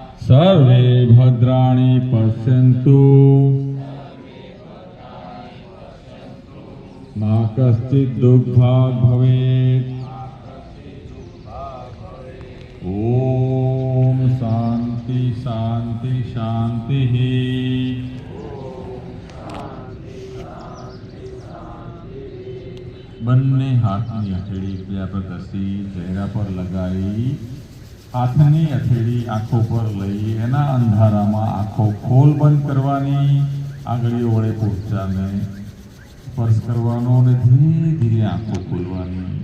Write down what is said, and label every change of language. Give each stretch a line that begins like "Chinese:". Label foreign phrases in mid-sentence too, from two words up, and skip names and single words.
Sanskrit: सर्वे भद्राणि पश्यन्तु मा कश्चित् दुःखभाग् भवेत्। ओम शांति शांति शांति।
Gujarati: બંને હાથની હથેળી એકબીજા પર ઘસી ચહેરા પર લગાવી હાથની હથેળી આંખો પર લઈ એના અંધારામાં આંખો ખોલ બંધ કરવાની, આંગળીઓ વડે પોપચાને સ્પર્શ કરવાનો અને ધીરે ધીરે આંખો ખોલવાની।